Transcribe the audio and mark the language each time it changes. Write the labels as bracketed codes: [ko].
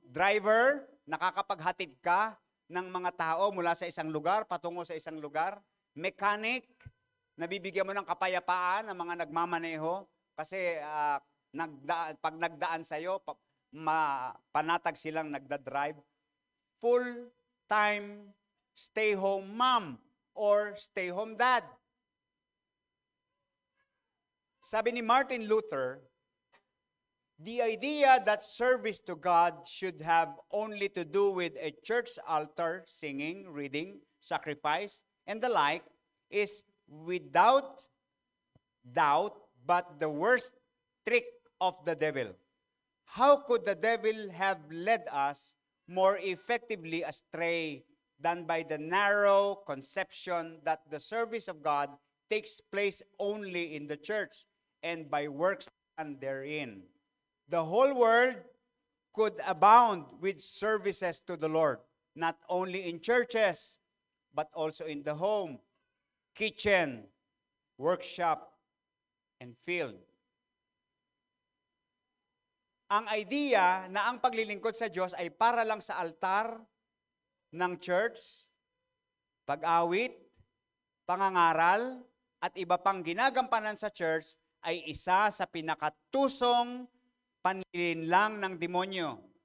[tl] Driver, nakakapaghatid ka ng mga tao mula sa isang lugar patungo sa isang lugar. Mechanic, nabibigyan mo ng kapayapaan ang mga nagmamaneho kasi pag nagdaan sa'yo, panatag silang nagdadrive. [en] Full-time stay-home mom or stay-home dad. [tl] Sabi ni [en] Martin Luther, the idea that service to God should have only to do with a church altar, singing, reading, sacrifice, and the like is without doubt but the worst trick of the devil. How could the devil have led us more effectively astray than by the narrow conception that the service of God takes place only in the church and by works done therein? The whole world could abound with services to the Lord, not only in churches, but also in the home, kitchen, workshop, and field. [tl] Ang idea na ang paglilingkod sa Diyos ay para lang sa altar ng church, pag-awit, pangangaral, at iba pang ginagampanan sa church ay isa sa pinakatusong panlilinlang ng demonyo.